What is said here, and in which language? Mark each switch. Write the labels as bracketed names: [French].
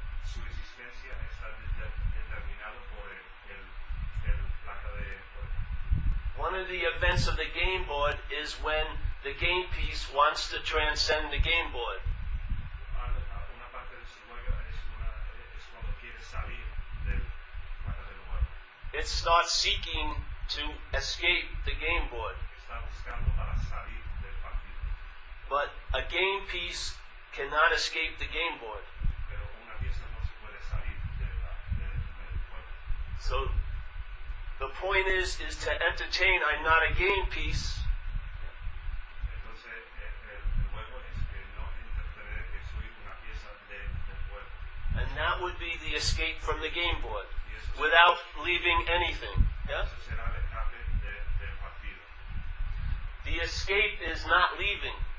[Spanish] Su existencia está determinado por el placa de juego. [English] One of the events of the game board is when the game piece wants to transcend the game board. [Spanish] Una parte de su juego es cuando quiere salir del placa del juego. [English] It starts seeking to escape the game board. [Spanish] Está buscando para salir del partido. [English] But a game piece cannot escape the game board. [Spanish] Pero una pieza no se puede salir del juego. [English] So the point is to entertain. I'm not a game piece. [Spanish] Entonces el juego es que no interpretar que soy una pieza del juego. [English] And that would be the escape from the game board [Spanish] Y eso [English] without leaving anything. Yeah? [Spanish] eso será el escape del partido. [English] The escape is not leaving.